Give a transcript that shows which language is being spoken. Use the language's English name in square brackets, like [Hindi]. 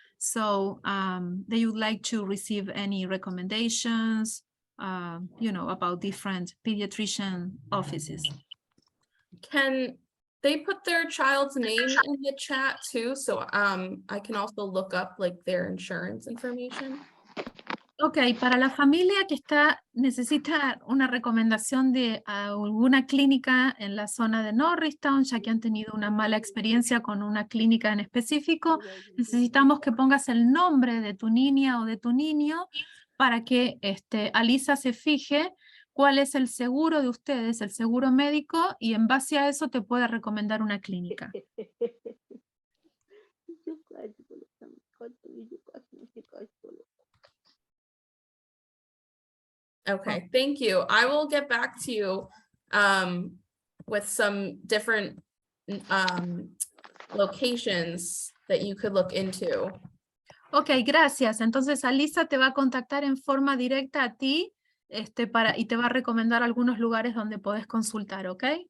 [English] So they would like to receive any recommendations, about different pediatrician offices. Can they put their child's name in the chat too? So I can also look up like their insurance information. [Spanish] Ok, para la familia que necesita una recomendación de alguna clínica en la zona de Norristown, ya que han tenido una mala experiencia con una clínica en específico, necesitamos que pongas el nombre de tu niña o de tu niño para que Alisa se fije cuál es el seguro de ustedes, el seguro médico, y en base a eso te puede recomendar una clínica. [English] Okay, thank you. I will get back to you with some different locations that you could look into. [Spanish] Ok, gracias. Entonces Alisa te va a contactar en forma directa a ti y te va a recomendar algunos lugares donde podés consultar, ¿ok?